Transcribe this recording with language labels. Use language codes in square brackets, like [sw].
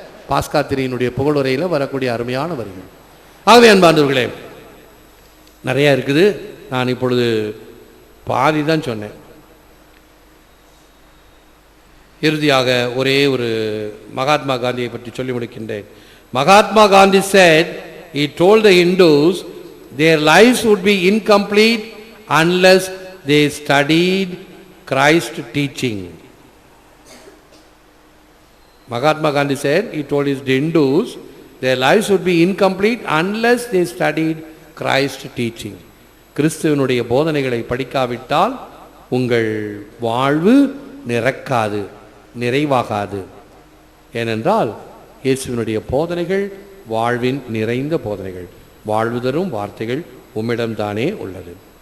[ta] பாஸ்கா திரியினுடைய புகழுரையில் வரக்கூடிய அருமையான வரிகள். ஆகவே அன்பார்ந்தவர்களே, நிறையா இருக்குது. நான் இப்பொழுது பாதி தான் சொன்னேன். இறுதியாக ஒரே ஒரு மகாத்மா காந்தியை பற்றி சொல்லி முடிக்கின்றேன். [en] Mahatma Gandhi said, he told the Hindus their lives would be incomplete unless they studied Christ teaching. Mahatma Gandhi said, he told his Hindus their lives would be incomplete unless they studied Christ teaching. [ta] கிறிஸ்துவனுடைய போதனைகளை படிக்காவிட்டால் உங்கள் வாழ்வு நிரக்காது, நிறைவாகாது. ஏனென்றால் இயேசுவினுடைய போதனைகள் வாழ்வின் நிறைந்த போதனைகள், வாழ்வு தரும் வார்த்தைகள் உம்மிடம்தானே உள்ளது.